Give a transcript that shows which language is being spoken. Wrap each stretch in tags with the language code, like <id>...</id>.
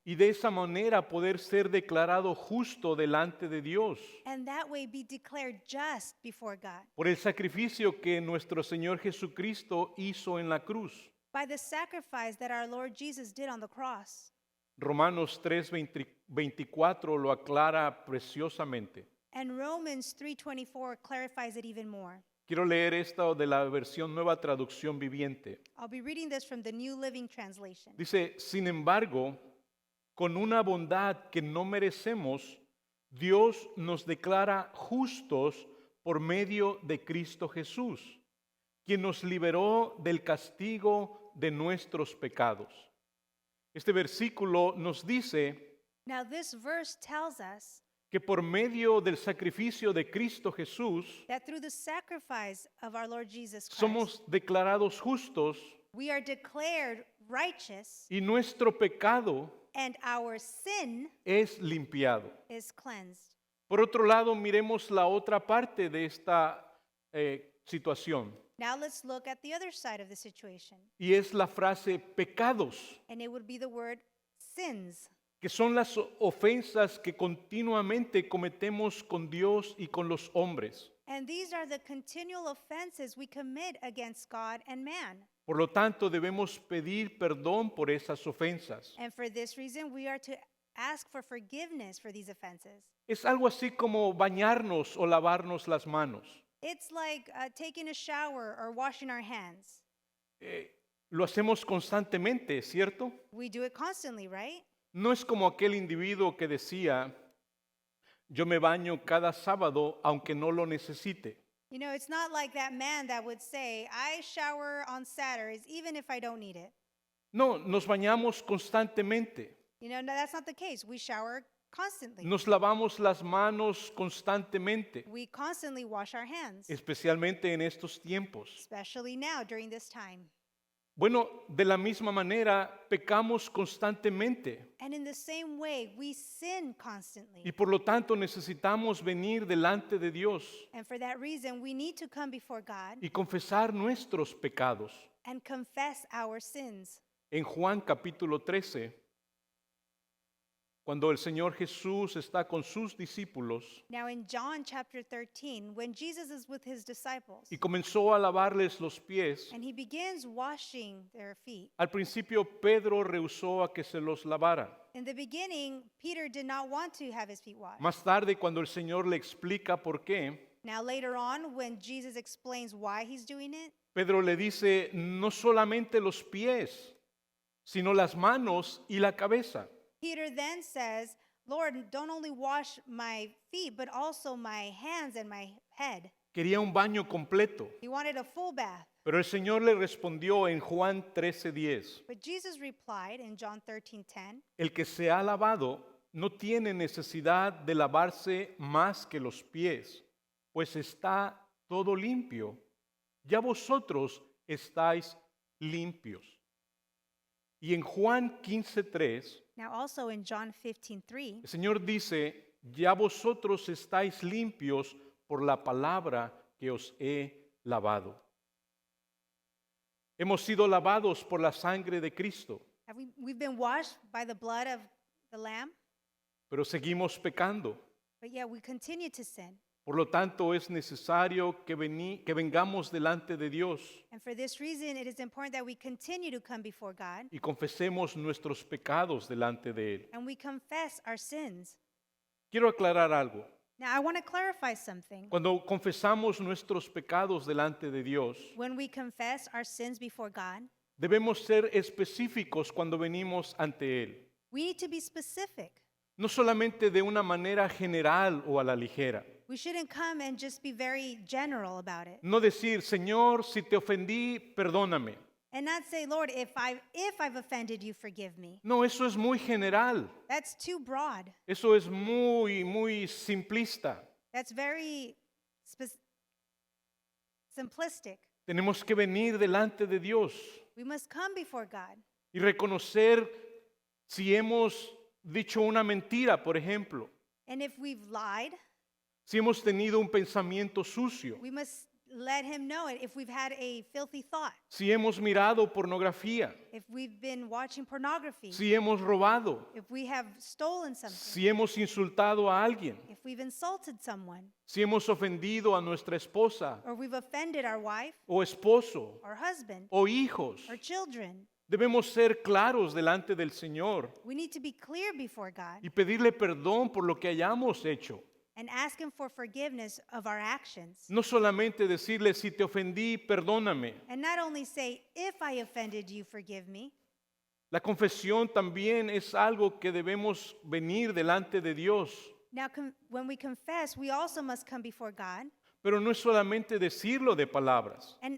<es>y de esa manera poder ser declarado justo delante de Dios</es> <en>and that way be declared just before God</en> <es>por el sacrificio que nuestro Señor Jesucristo hizo en la cruz.</es> <en>by the sacrifice that our Lord Jesus did on the cross.</en> <es>Romanos 3:24 lo aclara preciosamente.</es> <en>And Romans 3:24 clarifies it even more.</en> <es>Quiero leer esta de la versión Nueva Traducción Viviente.</es> <en>I'll be reading this from the New Living Translation.</en> <es>Dice, sin embargo, con una bondad que no merecemos, Dios nos declara justos por medio de Cristo Jesús, quien nos liberó del castigo de nuestros pecados. Este versículo nos dice</es> <en>Now this verse tells us</en> <es>que por medio del sacrificio de Cristo Jesús,</es> <en>that through the sacrifice of our Lord Jesus Christ,</en> <es>somos declarados justos</es> <en>we are declared righteous</en> <es>y nuestro pecado</es> <en>and our sin</en> <es>es limpiado.</es> <en>is cleansed.</en> <es>Por otro lado, miremos la otra parte de esta situación,</es> <en>Now let's look at the other side of the situation.</en> <es>y es la frase pecados,</es> <en>And it would be the word sins,</en> <es>que son las ofensas que continuamente cometemos con Dios y con los hombres.</es> <en>and these are the continual offenses we commit against God and man.</en> <es>Por lo tanto, debemos pedir perdón por esas ofensas.</es> <en>And for this reason, we are to ask for forgiveness for these offenses.</en> <es>Es algo así como bañarnos o lavarnos las manos.</es> <en>It's like taking a shower or washing our hands.</en> <es>Lo hacemos constantemente, ¿cierto?</es> <en>We do it constantly, right?</en> <es>No es como aquel individuo que decía, yo me baño cada sábado aunque no lo necesite.</es> <en>You know, it's not like that man that would say, I shower on Saturdays even if I don't need it.</en> <es>No, nos bañamos constantemente.</es> <en>You know, no, that's not the case. We shower constantly.</en> <es>Nos lavamos las manos constantemente,</es> <en>We constantly wash our hands,</en> <es>especialmente en estos tiempos.</es> <en>especially now during this time.</en> <es>Bueno, de la misma manera, pecamos constantemente</es> <en>And in the same way, we sin constantly.</en> <es>y por lo tanto necesitamos venir delante de Dios</es> <en>And for that reason, we need to come before God</en> <es>y confesar nuestros pecados.</es> <en>and confess our sins.</en> <es>En Juan capítulo 13, cuando el Señor Jesús está con sus discípulos</es> <en>Now, in John chapter 13, when Jesus is with his disciples</en> <es>y comenzó a lavarles los pies,</es> <en>and he begins washing their feet,</en> <es>al principio Pedro rehusó a que se los lavara.</es> <en>in the beginning, Peter did not want to have his feet washed.</en> <es>Más tarde, cuando el Señor le explica por qué,</es> <en>Now, later on, when Jesus explains why he's doing it,</en> <es>Pedro le dice, no solamente los pies, sino las manos y la cabeza.</es> <en>Peter then says, Lord, don't only wash my feet, but also my hands and my head.</en> <es>Quería un baño completo.</es> <en>He wanted a full bath.</en> <es>Pero el Señor le respondió en Juan 13:10,</es> <en>But Jesus replied in John 13:10,</en> <es>el que se ha lavado no tiene necesidad de lavarse más que los pies, pues está todo limpio. Ya vosotros estáis limpios. Y en Juan 15:3,</es> <en>Now also in John 15:3,</en> <es>el Señor dice, ya vosotros estáis limpios por la palabra que os he lavado. Hemos sido lavados por la sangre de Cristo,</es> <en>we've been washed by the blood of the Lamb,</en> <es>pero seguimos pecando.</es> <en>but yet we continue to sin.</en> <es>Por lo tanto, es necesario que vengamos delante de Dios</es> <en>And for this reason, it is important that we continue to come before God</en> <es>y confesemos nuestros pecados delante de Él.</es> <en>and we confess our sins.</en> <es>Quiero aclarar algo.</es> <en>Now, I want to clarify something.</en> <es>Cuando confesamos nuestros pecados delante de Dios,</es> <en>When we confess our sins before God,</en> <es>debemos ser específicos cuando venimos ante Él.</es> <en>we need to be specific.</en> <es>No solamente de una manera general o a la ligera.</es> <en>We shouldn't come and just be very general about it.</en> <es>No decir, Señor, si te ofendí, perdóname.</es> <en>And not say, Lord, if I've offended you, forgive me.</en> <es>No, eso es muy general.</es> <en>That's too broad.</en> <es>Eso es muy simplista.</es> <en>That's very simplistic.</en> <es>Tenemos que venir delante de Dios</es> <en>We must come before God</en> <es>y reconocer si hemos dicho una mentira, por ejemplo,</es> <en>and if we've lied,</en> <es>si hemos tenido un pensamiento sucio,</es> <en>we must let him know it. If we've had a filthy thought,</en> <es>si hemos mirado pornografía,</es> <en>if we've been watching pornography,</en> <es>si hemos robado,</es> <en>if we have stolen something,</en> <es>si hemos insultado a alguien,</es> <en>if we've insulted someone,</en> <es>si hemos ofendido a nuestra esposa</es> <en>or we've offended our wife,</en> <es>o esposo</es> <en>our husband,</en> <es>o hijos.</es> <en>our children,</en> <es>Debemos ser claros delante del Señor</es> <en>we need to be clear before God</en> <es>y pedirle perdón por lo que hayamos hecho.</es> <en>and ask him for forgiveness of our actions.</en> <es>No solamente decirle, si te ofendí, perdóname.</es> <en>And not only say, if I offended you, forgive me.</en> <es>La confesión también es algo que debemos venir delante de Dios.</es> <en>Now, when we confess, we also must come before God,</en> <es>Pero no es solamente decirlo de palabras.</es>